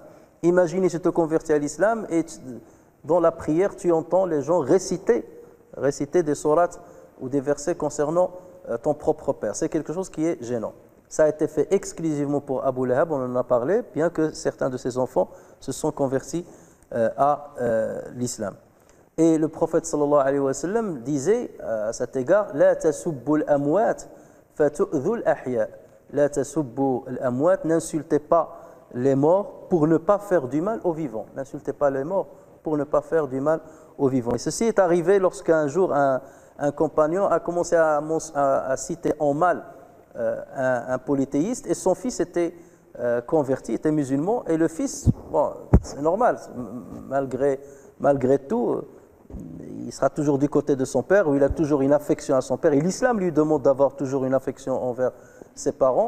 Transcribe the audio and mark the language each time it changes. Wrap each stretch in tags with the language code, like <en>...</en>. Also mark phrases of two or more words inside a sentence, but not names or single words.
<fr>Imaginez, tu te convertis à l'islam et dans la prière, tu entends les gens réciter des sourates ou des versets concernant ton propre père. C'est quelque chose qui est gênant. Ça a été fait exclusivement pour Abu Lahab, on en a parlé, bien que certains de ses enfants se sont convertis à l'islam. Et le prophète</fr> <ar>صلى الله عليه وسلم</ar> <fr>disait à cet égard:</fr> <ar>لا تسبوا الأموات فتؤذوا الأحياء. لا تسبوا الأموات,</ar> <fr>n'insultez pas les morts pour ne pas faire du mal aux vivants. N'insultez pas les morts pour ne pas faire du mal aux vivants. Et ceci est arrivé lorsqu'un jour un compagnon a commencé à citer en mal un polythéiste, et son fils était converti, était musulman, et le fils, bon, c'est normal, malgré tout, il sera toujours du côté de son père, où il a toujours une affection à son père, et l'islam lui demande d'avoir toujours une affection envers ses parents.</fr>